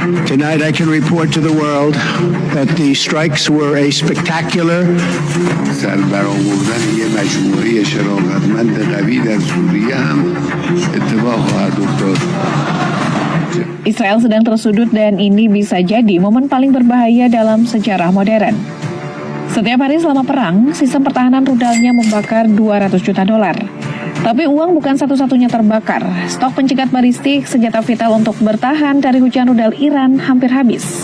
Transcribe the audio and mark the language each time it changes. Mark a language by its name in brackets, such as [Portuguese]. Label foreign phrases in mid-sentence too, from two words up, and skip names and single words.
[English] Tonight I can report to the world that the strikes were a spectacular [Persian] سربرآوردن یه مجموعه شرافتمند قوی در سوریه هم اتفاق خواهد افتاد. [Indonesian] Israel sedang tersudut dan ini bisa jadi momen paling berbahaya dalam sejarah modern. Setiap hari selama perang, sistem pertahanan rudalnya membakar 200 juta dolar. Tapi uang bukan satu-satunya terbakar. Stok pencegat balistik, senjata vital untuk bertahan dari hujan rudal Iran hampir habis.